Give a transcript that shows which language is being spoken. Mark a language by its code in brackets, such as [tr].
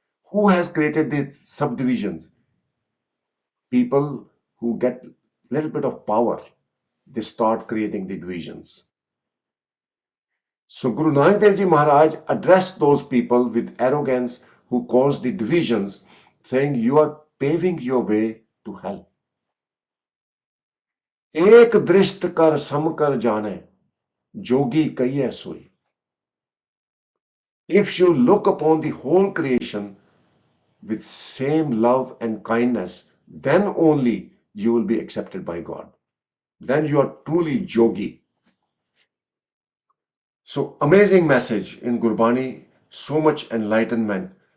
[en] Who has created the subdivisions? People who get a little bit of power, they start creating the divisions. So Guru Nanak Dev Ji Maharaj addressed those people with arrogance who caused the divisions, saying, you are paving your way to hell. [pa] एक दृष्ट कर सम कर जाने, jogi कहिए सोई. [en] If you look upon the whole creation with same love and kindness, then only you will be accepted by God. Then you are truly yogi. So amazing message in Gurbani, so much enlightenment.